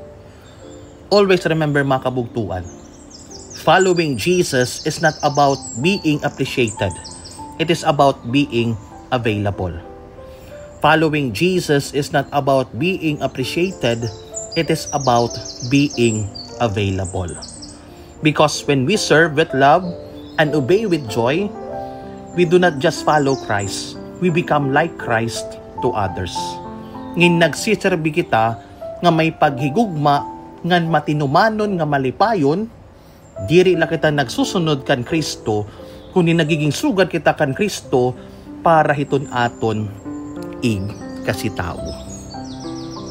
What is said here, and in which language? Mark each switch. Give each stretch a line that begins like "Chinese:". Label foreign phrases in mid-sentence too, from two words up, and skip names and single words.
English: Always remember
Waray: mga kabugtuan,
English: following Jesus is not about being appreciated. It is about being available. Following Jesus is not about being appreciated. It is about being available. Because when we serve with love and obey with joy, we do not just follow Christ. We become like Christ to others.
Waray: Ngin nagsiserbi kita nga may paghigugma ngan matinumanon nga malipayon, diri la kita nagsusunod kan Kristo, kundi nagiging sugad kita kan Kristo para hiton aton ig kasitawo.